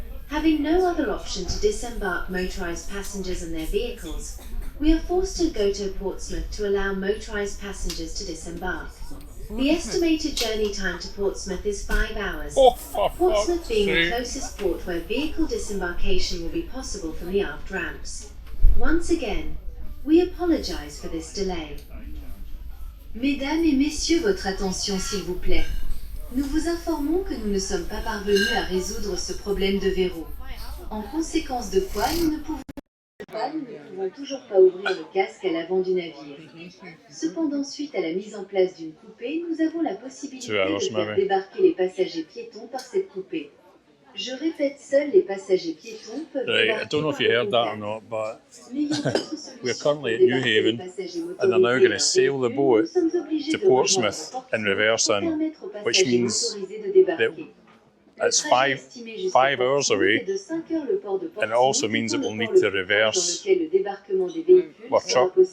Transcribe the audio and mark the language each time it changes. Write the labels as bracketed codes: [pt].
[en] Having no other option to disembark motorised passengers and their vehicles, we are forced to go to Portsmouth to allow motorised passengers to disembark. The estimated journey time to Portsmouth is 5 hours, Portsmouth being the closest port where vehicle disembarkation will be possible from the aft ramps. Once again, we apologise for this delay. [fr] Mesdames et messieurs, votre attention s'il vous plaît. Nous vous informons que nous ne sommes pas parvenus à résoudre ce problème de verrou. En conséquence de quoi, nous ne pouvons pas nous ne pouvons toujours pas ouvrir le casque à l'avant du navire. Cependant, suite à la mise en place d'une coupée, nous avons la possibilité de faire débarquer les passagers piétons par cette coupée. Je répète, seuls les passagers piétons peuvent [en] Right, I don't know if you heard that or not, but we're currently at Newhaven and they're now going to sail the boat to Portsmouth in reverse in, which means that it's five hours away, and it also means that we'll need to reverse our truck.